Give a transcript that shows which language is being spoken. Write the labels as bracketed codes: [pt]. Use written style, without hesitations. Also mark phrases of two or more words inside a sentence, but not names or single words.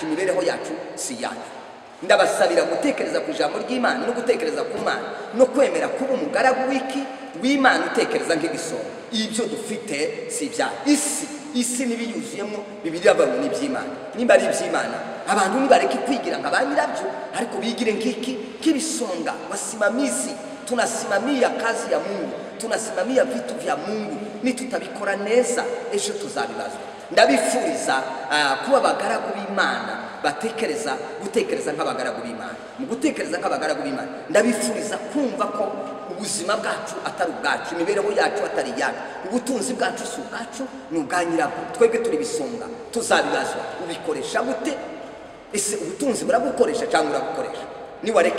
[rw] imibereho yacu si yacu ndabasabira gutekereza ku ijambo ry'Imana no gutekereza ku Mana no kwemera kuba umugaragu w'Imana utekereza nk'igisonga ibyo dufite si bya isi n'ibiyuzuyemo Bibiliya bavuga ni iby'Imana nimba ari iby'Imana abantu nibareke kwigira nka ba nyirabyo ariko bigire nk'ibisonga [sw] wasimamizi tunasimamia kazi ya Mungu tunasimamia vitu vya Mungu [rw] nitutabikora neza ejo tuzabibazwa ndabifuriza kuba abagaragu b'Imana gutekereza nk'abagaragu b'Imana mu gutekereza nk'abagaragu b'Imana ndabifuriza kumva ko ubuzima bwacu atari ubwacu imibereho yacu atari yacu ubutunzi bwacu si ubwacu ni ubwa nyirabwo twebwe turi ibisonga tuzabibazwa ubikoresha gute ese ubutunzi burabukoresha cyangwa urabukoresha niwareka